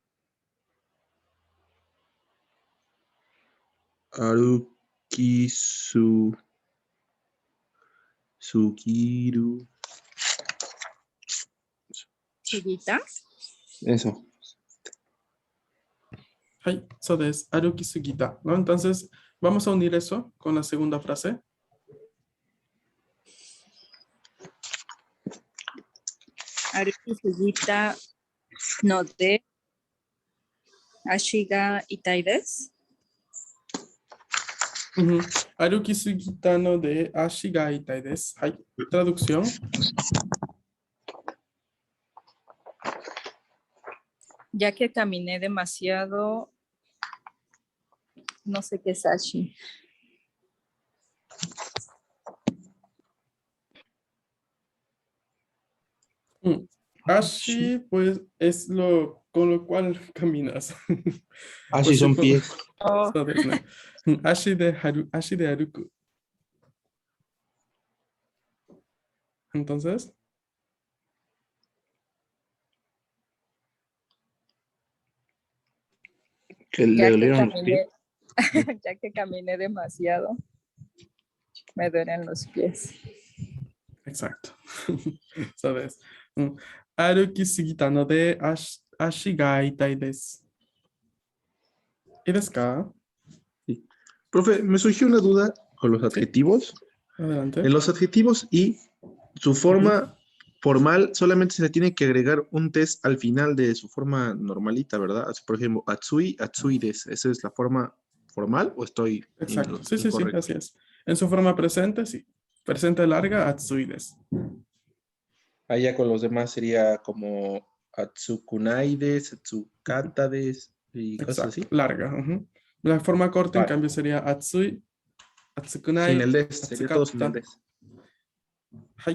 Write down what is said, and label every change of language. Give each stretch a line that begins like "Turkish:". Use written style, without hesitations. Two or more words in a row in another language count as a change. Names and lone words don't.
Japanese: 歩きすぎる. Sugita.
Spanish: Eso.
Japanese: はい、そうです、歩きすぎた,
Spanish: ¿no? Entonces, vamos a unir eso con la segunda frase.
Japanese: 歩きすぎたので. 足が痛いです. 歩きすぎたので足が痛いです. Hai,
Spanish: traducción. Ya que caminé demasiado, no sé qué es ashi. Ashi, pues, es lo con lo cual caminas. Así Pues sí, son pies. Oh,
Japanese: そうですね。足で歩く. Entonces,
Spanish: Que le ya que dolieron los pies. caminé, ya que caminé demasiado, me duelen los pies. exacto.
Japanese: そうです. 歩きすぎたので足が痛いです. ¿いいですか?
Spanish: Sí. Profe, me surgió una duda con los adjetivos. Adelante. En los adjetivos y su forma formal solamente se le tiene que agregar un test al final de su forma normalita, ¿verdad? Por ejemplo,
Japanese: 暑い、暑いです.
Spanish: ¿Esa es la forma formal o estoy Exacto. Sí, incorrecto? así es. En su forma presente, sí. Presente larga,
Japanese: 暑いです.
Spanish: Allá con los demás sería como
Japanese: 暑くないです、暑かったです
Spanish: y cosas así. Exacto, larga. Ujú. La forma corta, en Vale. cambio, sería atsui, Sin el
Japanese: atsukunai,
Spanish: des, sería todo sin el
Japanese: atsukata. des. Hai.